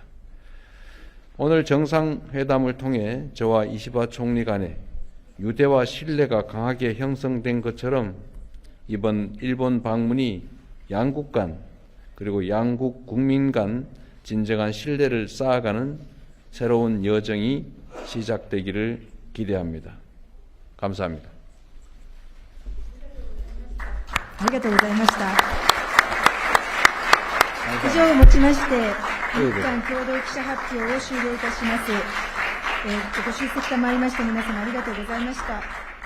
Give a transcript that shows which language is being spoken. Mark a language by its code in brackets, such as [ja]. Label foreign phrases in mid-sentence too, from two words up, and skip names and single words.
[ko] 오늘 정상회담을 통해 저와 이시바 총리 간에 유대와 신뢰가 강하게 형성된 것처럼 이번 일본 방문이 양국 간 그리고 양국 국민 간 진정한 신뢰를 쌓아가는 새로운 여정이 시작되기를 기대합니다. 감사합니다. [ja] ありがとうございました。以上をもちまして、日韓共同記者発表を終了いたします。ご出席賜りました皆様ありがとうございました。